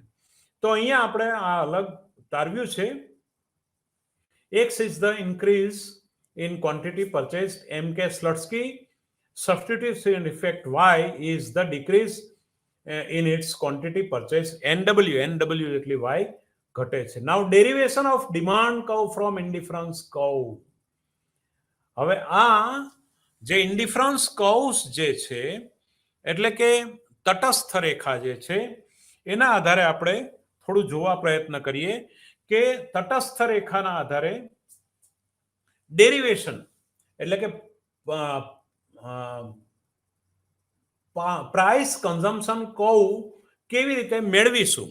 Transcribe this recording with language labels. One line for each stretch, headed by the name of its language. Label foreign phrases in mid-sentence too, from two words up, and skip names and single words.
Gujarati: તો અહીંયા આપણે આ અલગ તારવ્યું છે.
English: X is the increase in quantity purchased. MK Slutsky. Substitution effect Y is the decrease in its quantity purchased.
Gujarati: NW એટલી Y ઘટે છે.
English: Now derivation of demand curve from indifference curve.
Gujarati: હવે આ જે
English: indifference curves
Gujarati: જે છે એટલે કે તટસ્થ રેખા જે છે એના આધારે આપણે થોડું જોવા પ્રયત્ન કરીએ કે તટસ્થ રેખાના આધારે ડેરિવેશન એટલે કે
English: price consumption curve
Gujarati: કેવી રીતે મેળવીશું.